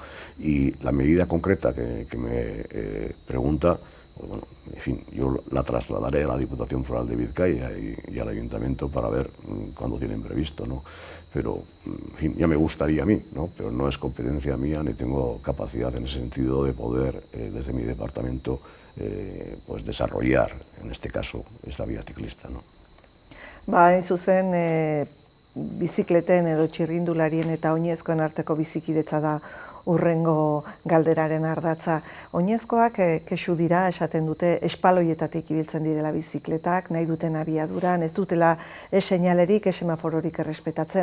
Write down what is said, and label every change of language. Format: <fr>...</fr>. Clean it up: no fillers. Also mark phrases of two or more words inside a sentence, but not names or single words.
<es>Y la medida concreta que me pregunta, pues bueno, en fin, yo la trasladaré a la Diputación Foral de Vizcaya y al Ayuntamiento para ver cuándo tienen previsto, ¿no? Pero, en fin, ya me gustaría a mí, ¿no? Pero no es competencia mía ni tengo capacidad en ese sentido de poder, desde mi departamento, pues desarrollar, en este caso, esta vía ciclista, ¿no?</es> <eu>Hain zuzen, bizikleten edo txirrindularien eta oinezkoen arteko bizikidetza da urrengo galderaren ardatza. Oinezkoak kexu dira, esaten dute, espaloietatik ibiltzen direla bizikletak, nahi duten abiaduran, ez dutela seinalerik, semafororik errespetatzen.</eu>